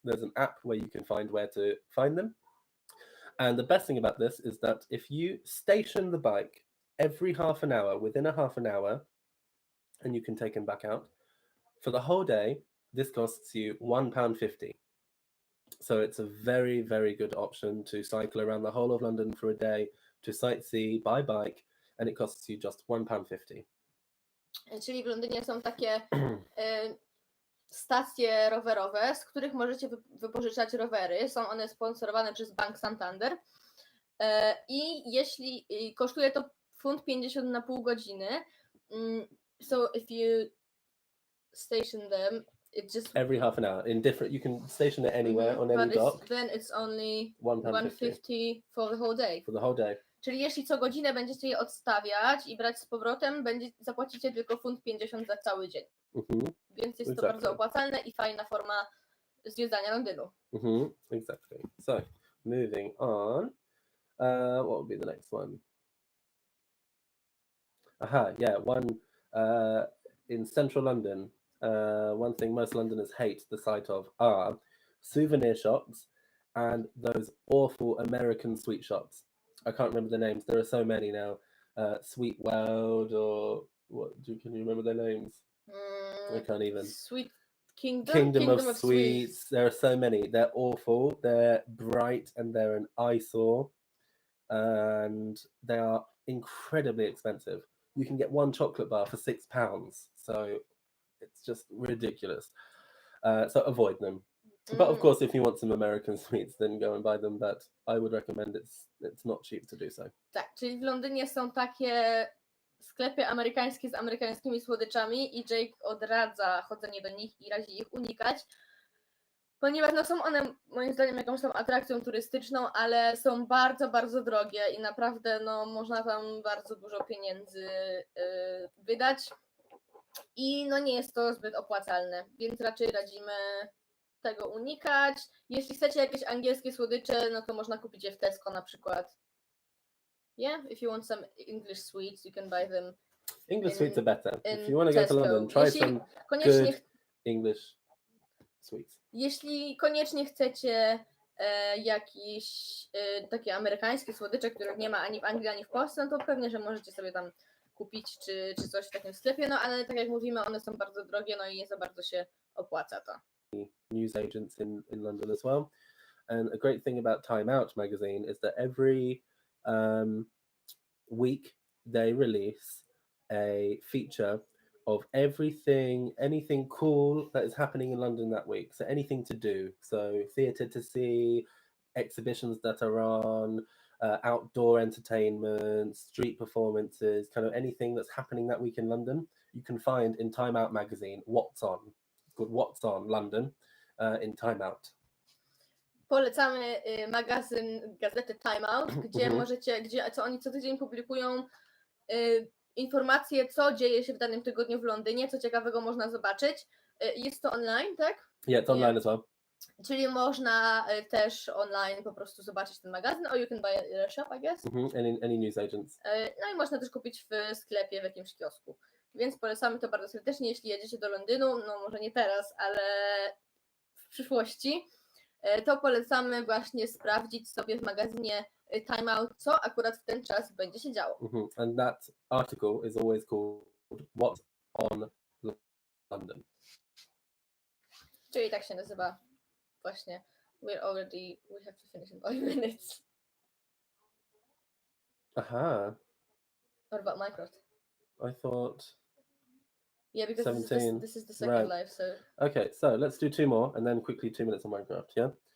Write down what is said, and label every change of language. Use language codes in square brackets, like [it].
[en] There's an app where you can find where to find them. And the best thing about this is that if you station the bike every half an hour, within a half an hour, and you can take them back out, for the whole day, this costs you £1.50. So it's a very, very good option to cycle around the whole of London for a day, to sightsee by bike, and it costs you just £1.50. [pl] Czyli w Londynie są takie stacje rowerowe, z których możecie wypożyczać rowery. Są one sponsorowane przez Bank Santander. I jeśli kosztuje to £1.50 na pół godziny, [en] so if you station them, it just every half an hour in different. You can station it anywhere on any dock. Then it's only £1.50 for the whole day. For the whole day. [pl] Czyli jeśli co godzinę będziecie je odstawiać i brać z powrotem, zapłacicie tylko £1.50 za cały dzień. Więc jest to bardzo opłacalne i fajna forma zwiedzania Londynu. [en] Exactly. So, moving on. What would be the next one? One in central London. One thing most Londoners hate the sight of are souvenir shops and those awful American sweet shops. I can't remember the names. There are so many now. Sweet World or can you remember their names? I can't even. Sweet Kingdom? Kingdom of Sweets. There are so many. They're awful. They're bright and they're an eyesore. And they are incredibly expensive. You can get one chocolate bar for £6. So it's just ridiculous. So avoid them. But of course, if you want some American sweets, then go and buy them. But I would recommend it's not cheap to do so. [pl] Tak, czyli w Londynie są takie sklepy amerykańskie z amerykańskimi słodyczami i Jake odradza chodzenie do nich i razi ich unikać, ponieważ są one moim zdaniem jakąś tam atrakcją turystyczną, ale są bardzo, bardzo drogie i naprawdę można tam bardzo dużo pieniędzy wydać i nie jest to zbyt opłacalne, więc raczej radzimy tego unikać. Jeśli chcecie jakieś angielskie słodycze, to można kupić je w Tesco na przykład. [en] Yeah, if you want some English sweets, you can buy them English sweets are better. If in you want to go to Tesco. London, try [pl] Jeśli [en] some [pl] koniecznie, [en] good English sweets. [pl] jeśli koniecznie chcecie jakieś takie amerykańskie słodycze, których nie ma ani w Anglii, ani w Polsce, no to pewnie, że możecie sobie tam kupić czy coś w takim sklepie, no ale tak jak mówimy, one są bardzo drogie, no i nie za bardzo się opłaca to. [en] News agents in London as well. And a great thing about Time Out magazine is that every week they release a feature of anything cool that is happening in London that week. So anything to do. So theatre to see, exhibitions that are on, outdoor entertainment, street performances, kind of anything that's happening that week in London. You can find in Time Out magazine what's on. It's called What's On London in Time Out. [pl] Polecamy magazyn gazety Time Out, gdzie możecie, co oni co tydzień publikują informacje, co dzieje się w danym tygodniu w Londynie, co ciekawego można zobaczyć. Jest to online, tak? [en] Yeah, it's online as well. [pl] Czyli można też online po prostu zobaczyć ten magazyn, [en] or you can buy it at a shop, I guess. Any news agents. [pl] No i można też kupić w sklepie, w jakimś kiosku. Więc polecamy to bardzo serdecznie, jeśli jedziecie do Londynu, no może nie teraz, ale w przyszłości, to polecamy właśnie sprawdzić sobie w magazynie Time Out, co akurat w ten czas będzie się działo. [en] And that article is always called What's on London. [pl] Czyli tak się nazywa właśnie. [en] We have to finish in 5 minutes. Aha. What about Minecraft? I thought. Yeah, because 17. This is the second Right. live, so. Okay, so let's do 2 more and then quickly 2 minutes on Minecraft, yeah?